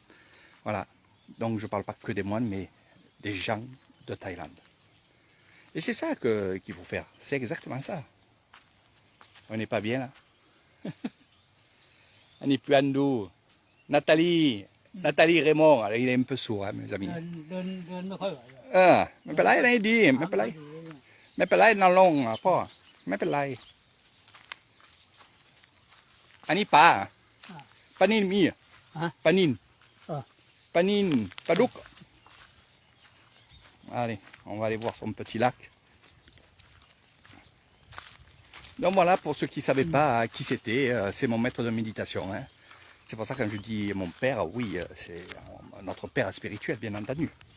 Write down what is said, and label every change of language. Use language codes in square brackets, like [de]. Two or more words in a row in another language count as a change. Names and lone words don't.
[fr] Voilà, donc je ne parle pas que des moines, mais des gens de Thaïlande. Et c'est ça qu'il faut faire, c'est exactement ça. On n'est pas bien là. On n'est plus en dos. Nathalie Raymond, alors il est un peu sourd, hein, mes amis. [th] เดินไม่ค่อยไหว ไม่เป็นไรอะไรดีไม่เป็นไรไม่เป็นไรนอนลงอ่ะพ่อไม่เป็นไรอันนี้ปลาปลานินมีปลานินปลานินปลาดุก [fr] Allez, on va aller voir son petit lac. Donc voilà, pour ceux qui ne savaient pas qui c'était, c'est mon maître de méditation. Hein. C'est pour ça que quand je dis mon père, oui, c'est notre père spirituel, bien entendu.